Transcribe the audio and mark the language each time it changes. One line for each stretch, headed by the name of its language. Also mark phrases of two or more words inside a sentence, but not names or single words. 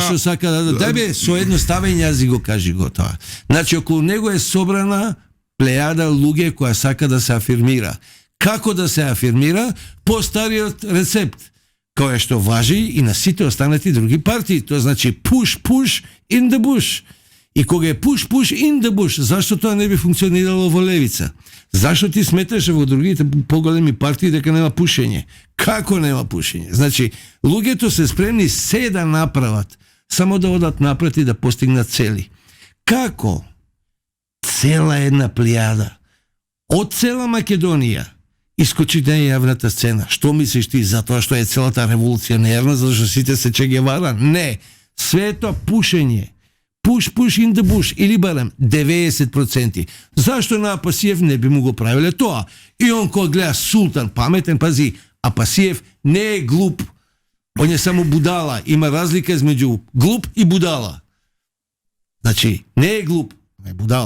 Macedonian: што сака да... Дај бе, со едноставен јазик го кажи го тоа. Значи, околу него е собрана плејада луѓе која сака да се афирмира. Како да се афирмира? По стариот рецепт, кој што важи и на сите останати други партии. Тоа значи
English: push in the bush.
Macedonian: И кога е
English: push in the bush,
Macedonian: зашто тоа не би функционирало во левица? Зашто ти сметаше во другите поголеми партии дека нема пушење? Како нема пушење? Значи, луѓето се спремни се да направат, само да одат напред и да постигнат цели. Како? Цела една плејада од цела Македонија искочи на јавната сцена. Што мислиш ти за тоа што е целата револуционерна, зашто сите се Че Гевара? Не. Свето пушење.
English: Push in the bush,
Macedonian: или барем 90%. Зашто на Апасиев не би му го правиле тоа? И он кој гледа султан, паметен, пази, Апасиев не е глуп. Он е само будала. Има разлика измеѓу глуп и будала. Значи, не е глуп, е будала.